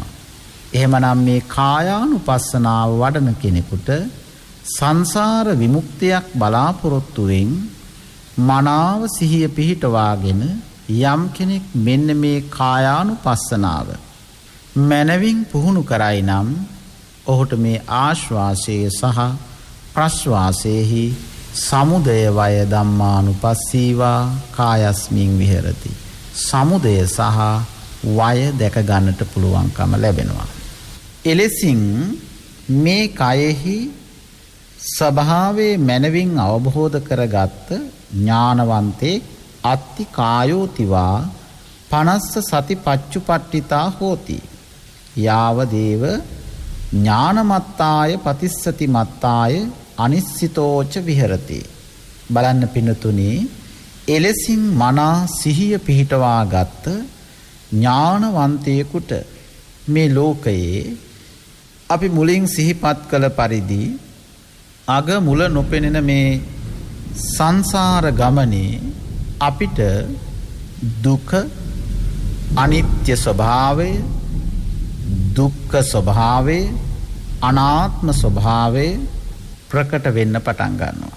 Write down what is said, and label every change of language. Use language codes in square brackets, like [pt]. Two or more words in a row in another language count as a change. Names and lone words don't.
[si] එහෙමනම් මේ කායානුපස්සනාව වඩන කෙනෙකුට සංසාර විමුක්තියක් බලාපොරොත්තුවෙන් මනාව සිහිය පිහිටවාගෙන යම් කෙනෙක් මෙන්න මේ කායානුපස්සනාව මනවින් පුහුණු කරයි නම් ඔහුට මේ ආශ්වාසයේ සහ ප්‍රශ්වාසයේහි [pi] සමුදය වය ධම්මානුපස්සීවා කායස්මින් විහෙරති. [si] සමුදය සහ වය දැක ගන්නට පුළුවන්කම ලැබෙනවා. එලෙසින් මේ කයෙහි ස්වභාවයේ මනවින් අවබෝධ කරගත්ත ඥානවන්තේ [pi] අත්ති කායෝතිවා පනස්ස සති පච්චුපට්ඨිතා හෝති. යාව දේව ඥානමත්තාය පතිස්සති මත්තාය අනිස්සිතෝච විහෙරති. [si] බලන්න පිනතුනි එලෙසින් මනා සිහිය පිහිටවා ගත්ත ඥානවන්තයෙකුට මේ ලෝකයේ අපි මුලින් සිහිපත් කළ පරිදි අග මුල නොපෙනෙන මේ සංසාර ගමනේ අපිට දුක අනිත්‍ය ස්වභාවය දුක්ඛ ස්වභාවය අනාත්ම ස්වභාවය ප්‍රකට වෙන්න පටන් ගන්නවා.